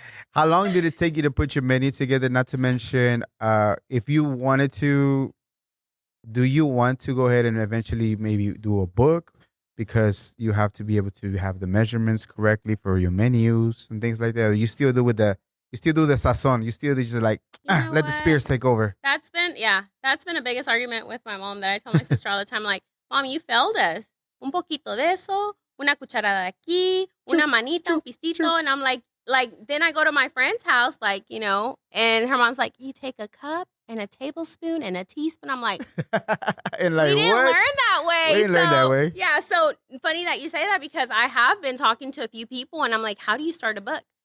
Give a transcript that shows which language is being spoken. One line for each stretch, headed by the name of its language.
English: How long did it take you to put your menu together? Not to mention, if you wanted to, do you want to go ahead and eventually maybe do a book, because you have to be able to have the measurements correctly for your menus and things like that? Or you still do you still do the sazon. You still just like, let the spirits take over. That's been the biggest argument with my mom, that I tell my sister all the time, like, Mom, you failed us.
Spanish: Un poquito de eso, una cucharada de aquí, una manita, un pisito.
English: And I'm like, then I go to my friend's house, like, and her mom's like, you take a cup and a tablespoon and a teaspoon. I'm like, and like, we didn't learn that way. We didn't learn that way. Yeah, so funny that you say that, because I have been talking to a few people and I'm like, how do you start a book?